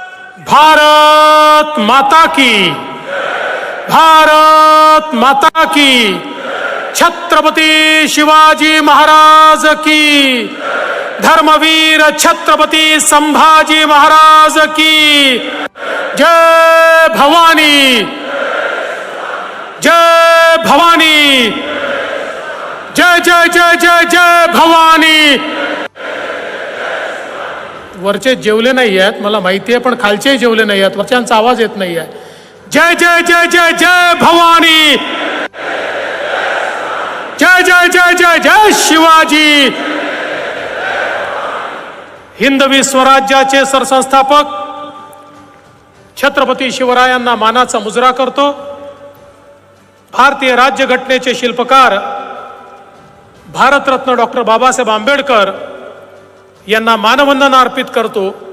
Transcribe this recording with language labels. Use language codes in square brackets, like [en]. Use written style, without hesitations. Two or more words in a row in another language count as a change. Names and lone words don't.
[hi] भारत माता की, भारत माता की, छत्रपती शिवाजी महाराज की, धर्मवीर छत्रपती संभाजी महाराज की, [mr] जय भवानी, जय भवानी, जय जय जय जय जय भवानी। वरचे जेवले नाही आहेत मला माहिती आहे, पण खालचे जेवले नाही आहेत, वरच्यांचा आवाज येत नाही आहे। जय जय जय जय जय भवानी, जय जय जय जय जय शिवाजी। हिंदवी स्वराज्याचे सरसंस्थापक छत्रपती शिवरायांना मानाचा मुजरा करतो। भारतीय राज्यघटनेचे शिल्पकार भारतरत्न डॉक्टर बाबासाहेब आंबेडकर यांना मानवंदना अर्पित करतो।